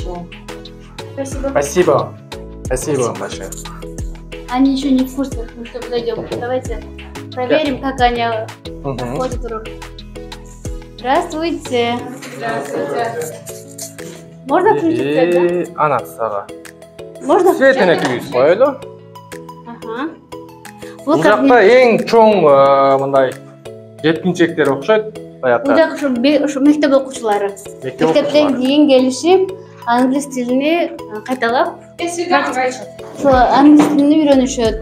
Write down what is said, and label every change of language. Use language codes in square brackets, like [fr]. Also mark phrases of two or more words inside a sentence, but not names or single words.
[ru] Спасибо. Спасибо. Спасибо вам большое. Они еще не в курсе, мы что подойдем. Давайте проверим, как они ходят урок. Здравствуйте. Здравствуйте. Можно включить свет, да? [ky] Ана сага. [ru] Можно [ky] Светине [ru] включить? [ky] күйүз коелу. Ага. Бул жакта эң чоң мындай жеткинчектер окшойт. Бул жак ушу мектеп окуучулары. Мектептен кийин келишип, англис тилини кайталап, ошо англис тилин үйрөнүшөт.